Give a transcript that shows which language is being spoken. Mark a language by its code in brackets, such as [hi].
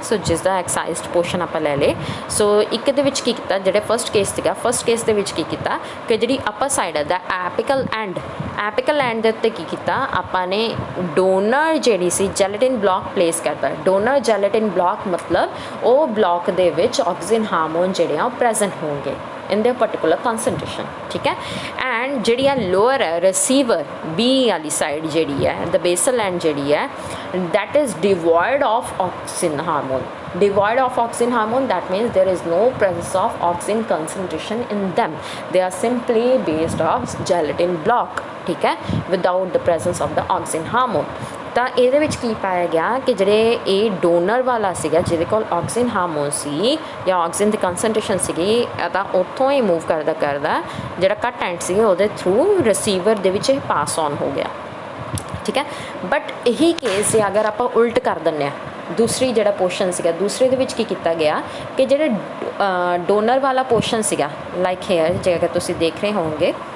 [pa] ਸੋ ਜਿਸ ਦਾ ਐਕਸਾਈਜ਼ਡ ਪੋਰਸ਼ਨ ਆਪਾਂ ਲੈ ਲਏ. ਸੋ ਇੱਕ ਦੇ ਵਿੱਚ ਕੀ ਕੀਤਾ, ਜਿਹੜੇ ਫਸਟ ਕੇਸ ਸੀਗਾ, ਫਸਟ ਕੇਸ ਦੇ ਵਿੱਚ ਕੀ ਕੀਤਾ ਕਿ ਜਿਹੜੀ ਅਪਰ ਸਾਈਡ ਹੈ ਦਾ ਐਪੀਕਲ ਐਂਡ ਦੇ ਉੱਤੇ ਕੀ ਕੀਤਾ ਆਪਾਂ ਨੇ ਡੋਨਰ ਜਿਹੜੀ ਸੀ ਜੈਲੇਟਿਨ ਬਲੌਕ ਪਲੇਸ ਕਰਤਾ. ਡੋਨਰ ਜੈਲੇਟਿਨ ਬਲੌਕ ਮਤਲਬ ਉਹ ਬਲੌਕ ਦੇ ਵਿੱਚ ਆਕਸੀਨ ਹਾਰਮੋਨ ਜਿਹੜੇ ਆ ਉਹ ਪ੍ਰੈਜ਼ੈਂਟ ਹੋਣਗੇ [en] in their particular concentration, [pa] ठीक है. [en] And जिहड़ी है lower है रिसीवर बी वाली साइड जिहड़ी है द बेसल एंड जिहड़ी है that is devoid of oxygen hormone. Devoid of oxygen hormone, that means there is no presence of oxygen concentration in them. They are simply based off gelatin block, ठीक है, without the presence of the oxygen hormone. [pa] ਤਾਂ ਇਹਦੇ ਵਿੱਚ ਕੀ ਪਾਇਆ ਗਿਆ ਕਿ ਜਿਹੜੇ ਇਹ ਡੋਨਰ ਵਾਲਾ ਸੀਗਾ ਜਿਹਦੇ ਕੋਲ ਆਕਸੀਜਨ ਹਾਰਮੋਨ ਸੀ ਜਾਂ ਆਕਸੀਜਨ ਦੀ ਕੰਸਨਟ੍ਰੇਸ਼ਨ ਸੀਗੀ ਤਾਂ ਉੱਥੋਂ ਹੀ ਮੂਵ ਕਰਦਾ ਜਿਹੜਾ ਕੱਟ ਐਂਡ ਸੀ ਉਹਦੇ ਥਰੂ ਰਿਸੀਵਰ ਦੇ ਵਿੱਚ ਇਹ ਪਾਸ ਔਨ ਹੋ ਗਿਆ, ਠੀਕ ਹੈ. ਬਟ ਇਹੀ ਕੇਸ ਜੇ ਅਗਰ ਆਪਾਂ ਉਲਟ ਕਰ ਦਿੰਦੇ ਹਾਂ ਦੂਸਰੀ ਜਿਹੜਾ ਪੋਰਸ਼ਨ ਸੀਗਾ ਦੂਸਰੇ ਦੇ ਵਿੱਚ ਕੀ ਕੀਤਾ ਗਿਆ ਕਿ ਜਿਹੜੇ ਡੋਨਰ ਵਾਲਾ ਪੋਰਸ਼ਨ ਸੀਗਾ ਲਾਈਕ ਹੇਅਰ ਜੇ ਅਗਰ ਤੁਸੀਂ ਦੇਖ ਰਹੇ ਹੋਵੋਗੇ